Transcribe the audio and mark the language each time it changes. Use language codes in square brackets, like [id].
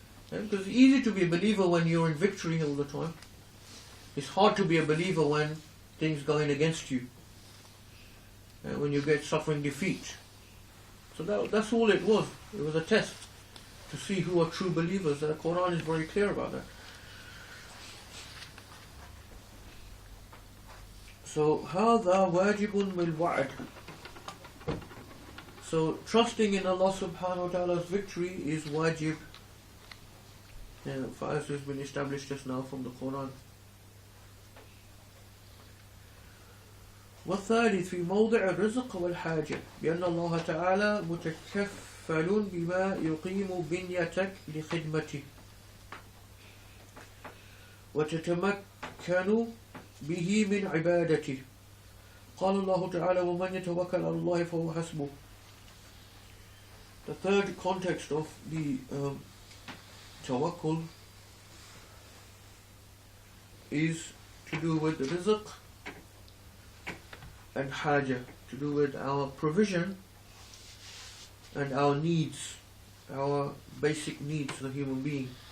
[en] Because it's easy to be a believer when you're in victory all the time. It's hard to be a believer when things going against you, and when you get suffering defeat. So that's all it was. It was a test to see who are true believers. The Quran is very clear about that. [ar] So هذا واجب بالوعد. [en] So trusting in Allah subhanahu wa ta'ala's victory is wajib. For us, has been established just now from the Quran. [ar] والثالث في موضع الرزق والحاجة بأن الله تعالى متكفل بما يقيم بنيتك لخدمته وتتمكن به من عبادته. قال الله تعالى ومن يتوكل على الله فهو حسبه. [en] The third context of the tawakkul is to do with the rizq and haja, to do with our provision and our needs, our basic needs as a human being.